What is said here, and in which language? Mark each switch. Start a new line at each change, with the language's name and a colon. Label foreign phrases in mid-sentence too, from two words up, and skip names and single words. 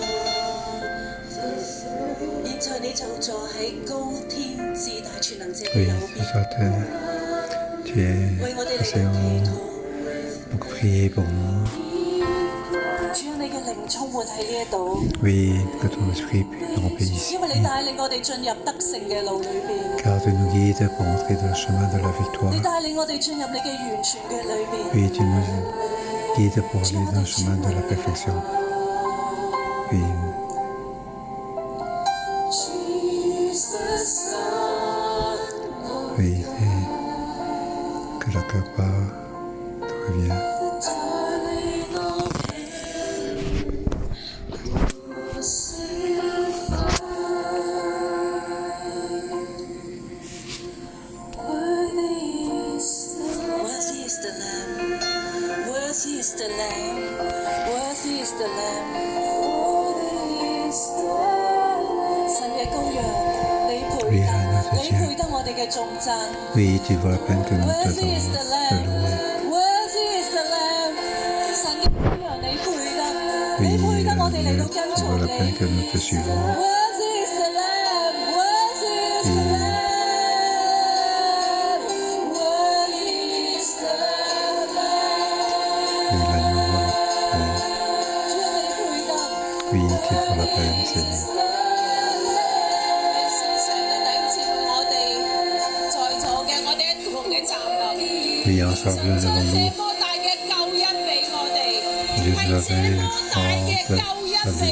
Cantonese: 現在你就坐喺高天至大全能者嘅
French: oui,
Cantonese: 右
French: tu
Cantonese: 邊，
French: sois tu es
Cantonese: 為我哋嚟
French: assis
Cantonese: 到
French: en
Cantonese: 祈禱。
French: donc priez pour nous.
Cantonese: 主啊，你嘅靈充滿喺呢一度，
French: Oui, que ton esprit puisse nous remplir ici.
Cantonese: 因為你帶領我哋進入得勝嘅路裏邊，
French: Car tu nous guides pour entrer dans le chemin de la
Cantonese: 你
French: victoire.
Cantonese: 帶領我哋進入你嘅完全嘅裏邊。
French: Oui, tu nous guides pour aller dans le chemin de la perfection. Oui, oui, et que la gloire te revient.
English: Worthy is the Lamb, worthy is the Lamb, worthy is the Lamb.
Cantonese: 神嘅羔羊，你配
French: Oui,
Cantonese: 得，
French: l'agneau de
Cantonese: 你
French: Dieu.
Cantonese: 配得我哋嘅頌讚。
French: Oui, tu vaut la peine que nous
English: Worthy is the
French: te
English: Lamb,
French: louer.
English: worthy is the Lamb.
Cantonese: 神嘅羔羊，你配得，
French: Oui,
Cantonese: 你配得我哋嚟到
French: l'agneau,
Cantonese: 跟
French: tu
Cantonese: 從
French: vaut la
Cantonese: 你。
French: peine que nous te suivons.
English: Worthy is the Lamb, worthy is the
French: Oui.
English: Lamb, worthy is the Lamb.
French: Oui, l'agneau vaut la peine.
Cantonese: 主啊，你配得。
French: Oui, tu vaut la peine, Seigneur. Oui, ensemble devant nous, Dieu nous avait grande salut.